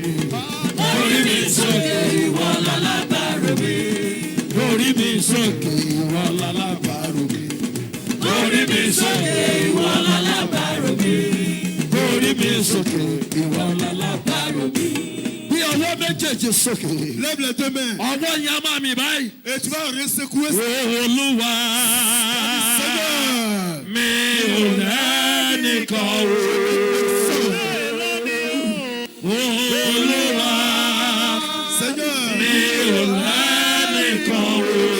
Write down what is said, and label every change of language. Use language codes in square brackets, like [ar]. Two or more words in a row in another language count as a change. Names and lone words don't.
[yo] Orí mi sókè wọ́n lálábàárò mi. Orí mi sókè wọ́n lálábàárò mi. Orí mi sókè wọ́n lálábàárò mi. Orí mi sókè wọ́n lálábàárò mi. Bí ọwọ́ méjèèjì sókè. [fr] Lève les deux mains. [yo] Ọwọ́ yẹn á máa mì báyìí. [fr] Et tu vas resecouer. [yo] Olúwa mi ò lẹ́nìkan o. Olúwa [fr] Seigneur. [yo] mi ò lẹ́nìkan o.